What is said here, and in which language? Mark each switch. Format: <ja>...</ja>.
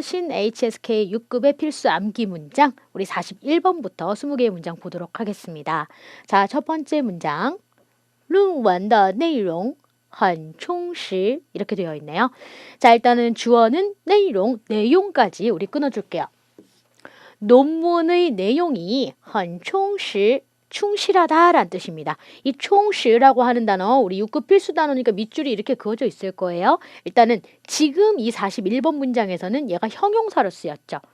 <ko>신 HSK 6급의 필수 암기 문장 우리 41번부터 20개의 문장 보도록 하겠습니다. 자, 첫 번째 문장.</ko> <zh>论文的内容很充实</zh> <ko>이렇게 되어 있네요. 자, 일단은 주어는 내용까지 우리 끊어줄게요. 논문의 내용이</ko> <zh>很充实</zh> <ko>충실하다라는 뜻입니다. 이 충실이라고 하는 단어 우리 6급 필수 단어니까 밑줄이 이렇게 그어져 있을 거예요. 일단은 지금 이 41번 문장에서는 얘가 형용사로 쓰였죠.</ko>